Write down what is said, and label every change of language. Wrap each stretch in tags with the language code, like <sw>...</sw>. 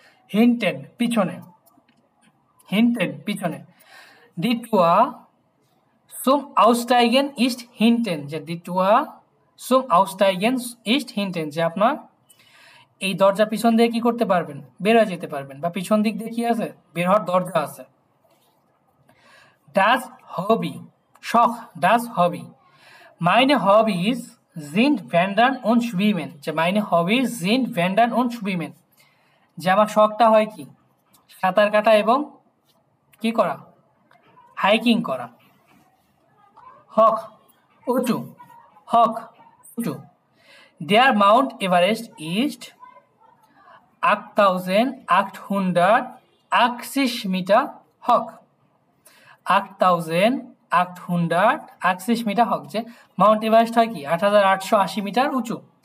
<de>হিন্টেন</de> <bn>পিছনে,</bn> <de>হিন্টেন পিছনে। দি টুয়া Zum Aussteigen ist hinten,</de> <bn>যে দ্বিতীয়</bn> <de>zum Aussteigen ist hinten,</de> <bn>যে আপনার এই দরজা পিছন দিয়ে কি করতে পারবেন, বের হয়ে যেতে পারবেন, বা পিছন দিক দিয়ে কি আছে, বের হওয়ার দরজা আছে।</bn> <de>Das Hobby, শখ, das Hobby, meine Hobbys sind Wandern und Schwimmen, যে meine Hobbys sind Wandern und Schwimmen,</de> <bn>যে আমার শখটা হয় কি, সাঁতার কাটা এবং কি করা, হাইকিং করা। হক, উঁচু, হক, উঁচু।</bn> <de>Der Mount Everest ist 8880 Meter hoch,</de> <bn>8880 metre হোক, যে মাউন্ট এভারেস্ট হয় কি 8880 মিটার উঁচু।</bn>